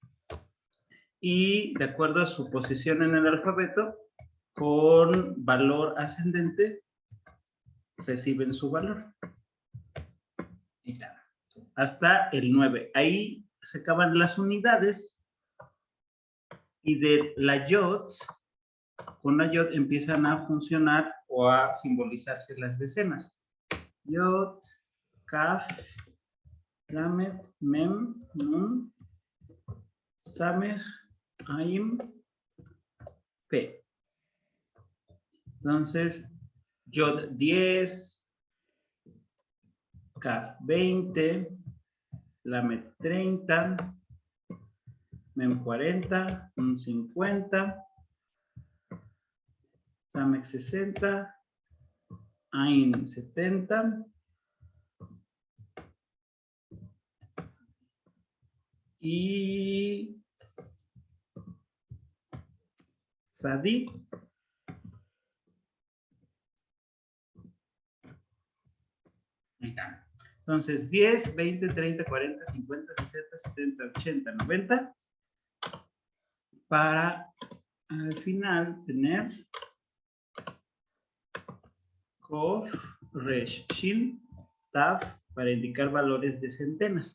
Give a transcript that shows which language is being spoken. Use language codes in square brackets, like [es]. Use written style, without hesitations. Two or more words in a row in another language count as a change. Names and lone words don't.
[es] Y de acuerdo a su posición en el alfabeto, con valor ascendente, reciben su valor. Hasta el 9. Ahí se acaban las unidades y de la yod, con la yod empiezan a funcionar o a simbolizarse las decenas. Yod, Kaf, Lamed, Mem, Nun, Samech, Aim, P. Entonces, Yod 10, Kaf 20, Lamed 30, Mem 40, Nun 50, Samech 60, Ain 70, y Sadi. Entonces, 10, 20, 30, 40, 50, 60, 70, 80, 90, para al final tener Kof, Resh, Shin, Taf, para indicar valores de centenas.